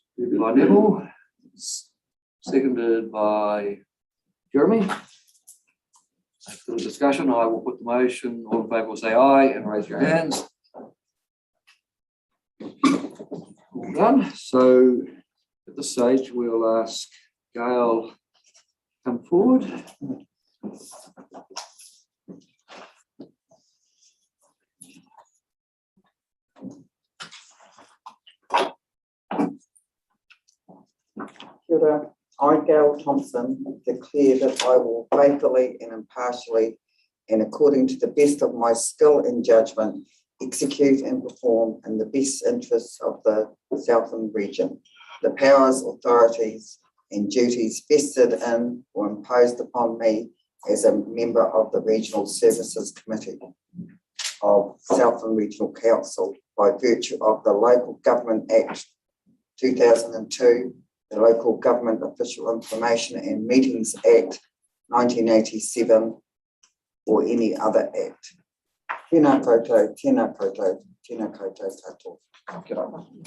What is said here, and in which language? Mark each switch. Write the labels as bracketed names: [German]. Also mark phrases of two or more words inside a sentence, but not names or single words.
[English] By Neville, seconded by Jeremy. After the discussion, I will put the motion. All in favour will say aye and raise your hands. All done. So at this stage, we'll ask Gail to come forward. [Māori] Kia ora. [English] I, Gail Thompson, declare that I will faithfully and impartially and according to the best of my skill and judgment execute and perform in the best interests of the Southern region the powers, authorities and duties vested in or imposed upon me as a member of the Regional Services Committee of Southern Regional Council by virtue of the Local Government Act 2002, the Local Government Official Information and Meetings Act 1987, or any other act. [Māori] Tēnā koutou, tēnā koutou, tēnā koutou katoa. Kia ora.